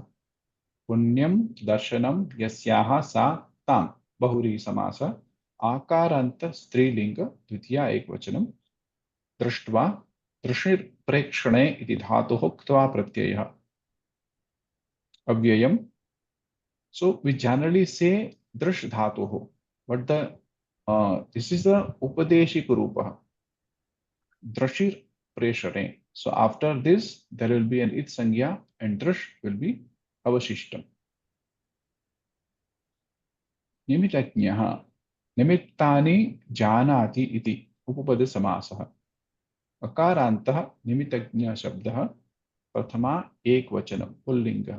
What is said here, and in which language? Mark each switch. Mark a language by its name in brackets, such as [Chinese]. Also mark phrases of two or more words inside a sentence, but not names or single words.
[Sanskrit] पुण्यं दर्शनं यस्याः सा तां बहुव्रीहि समासः. आकारान्त स्त्रीलिंग द्वितीया एकवचनं. दृष्ट्वा दृशिर्प्रेक्षणे इति धातुः क्त्वा प्रत्ययः. अव्ययम्. [English] So we generally say [Sanskrit] drush dhatuh, [English] but this is the [Sanskrit] upadeshik rupa. Drashir preshare. [English] So after this there will be an [Sanskrit] it sangya [English] and drush will be avashishtam. [Sanskrit] Nimittajnyaha. Nimittani janati iti upapad samasah. Akarantah nimittajnya shabdah prathama ekvachanam pullinga.